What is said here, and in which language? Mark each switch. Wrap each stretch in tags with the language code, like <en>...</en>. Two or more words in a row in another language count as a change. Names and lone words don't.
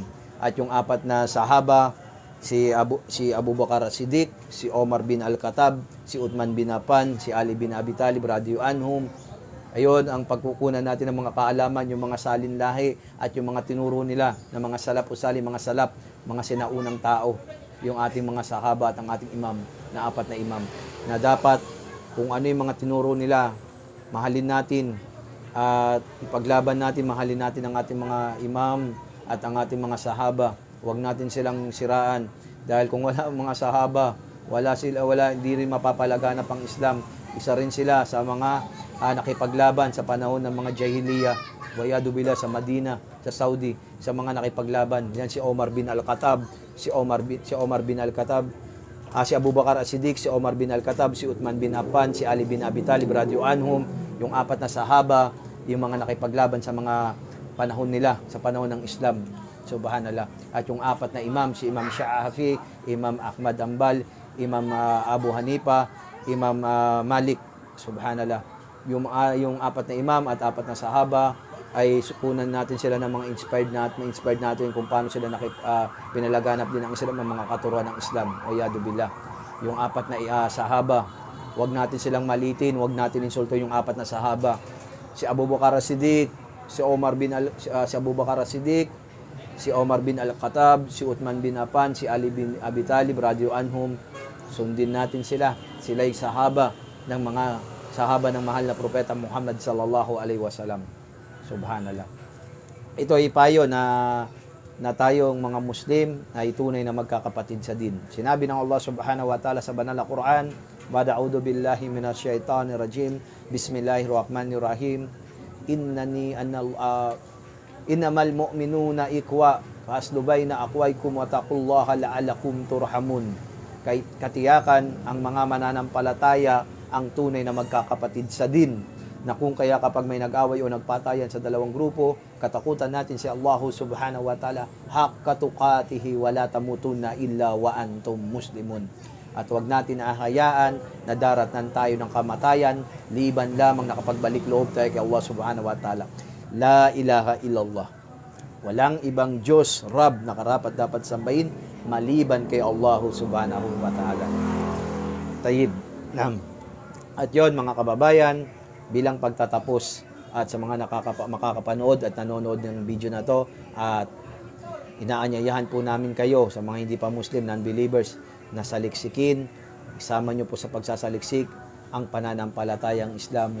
<tl>At yung apat na sahaba, si Abu Bakar Siddiq, si Omar bin Al-Khattab, si Uthman bin Affan, si Ali bin Abi Talib</tl> <ar>رضي الله عنهم.</ar> <tl>Ayun ang pagkukunan natin ng mga kaalaman, yung mga salin lahi at yung mga tinuro nila ng mga salaf o salih, mga salaf, mga sinaunang tao, yung ating mga sahaba at ang ating imam, na apat na imam, na dapat kung ano yung mga tinuro nila, mahalin natin at ipaglaban natin, mahalin natin ang ating mga imam at ang ating mga sahaba. Huwag natin silang siraan dahil kung wala ang mga sahaba, hindi rin mapapalaganap ang Islam. Isa rin sila sa mga nakipaglaban sa panahon ng mga jahiliya,</tl> <ar>والعياذ بالله,</ar> <tl>sa Madina, sa Saudi, sa mga nakipaglaban. Yan si Omar bin Al-Khattab, si Abu Bakar As-Siddiq, si Omar bin Al-Khattab, si Uthman bin Affan, si Ali bin Abi Talib</tl> <ar>رضي الله عنهم,</ar> <tl>yung apat na sahaba, yung mga nakipaglaban sa mga panahon nila, sa panahon ng Islam. Subhanallah. At yung apat na imam, si Imam Shafi'i, Imam Ahmad Hanbal, Imam Abu Hanifa, Imam Malik. Subhanallah. Yung apat na imam at apat na sahaba, ay sukunan natin sila ng mga inspired natin kung paano sila pinalaganap din ang Islam, ng mga katuruan ng Islam.</tl> <ar>أعوذ بالله.</ar> <tl>Yung apat na sahaba, wag natin silang malitin, wag natin insulto yung apat na sahaba. Si Abu Bakar As-Siddiq, si Abu Bakar As-Siddiq, si Omar bin Al-Khattab, si Uthman bin Affan, si Ali bin Abi Talib</tl> <ar>رضي الله عنهم.</ar> <tl>Sundin natin sila. Sila'y sahaba ng mahal na propeta Muhammad</tl> <ar>صلى الله عليه وسلم.</ar> <tl>Subhanallah. Ito ay payo na tayong mga Muslim ay tunay na magkakapatid sa din. Sinabi ng Allah</tl> <ar>سبحانه وتعالى</ar> <tl>sa banal na Quran,</tl> <ar>"أعوذ بالله من الشيطان الرجيم. بسم الله الرحمن الرحيم إنما المؤمنون إخوة فأصلحوا بين أخويكم واتقوا الله لعلكم ترحمون."</ar> <tl>Katiyakan ang mga mananampalataya ang tunay na magkakapatid sa din, na kung kaya kapag may nag-away o nagpatayan sa dalawang grupo, katakutan natin si Allah</tl> <ar>سبحانه وتعالى حق تقاته ولا تموتن إلا وأنتم مسلمون.</ar> <tl>At wag natin ahayaan na daratnan tayo ng kamatayan, liban lamang nakapagbalik loob tayo kay Allah</tl> <ar>سبحانه وتعالى. لا إله إلا الله.</ar> <tl>Walang ibang Diyos, Rab, na karapat dapat sambahin maliban kay Allah</tl> <ar>سبحانه وتعالى.</ar> <tl>Tayyib. At yon mga kababayan, bilang pagtatapos at sa mga makakapanood at nanonood ng video na to, at inaanyayahan po namin kayo sa mga hindi pa Muslim, non-believers, na saliksikin, isama nyo po sa pagsasaliksik ang pananampalatayang Islam.</tl>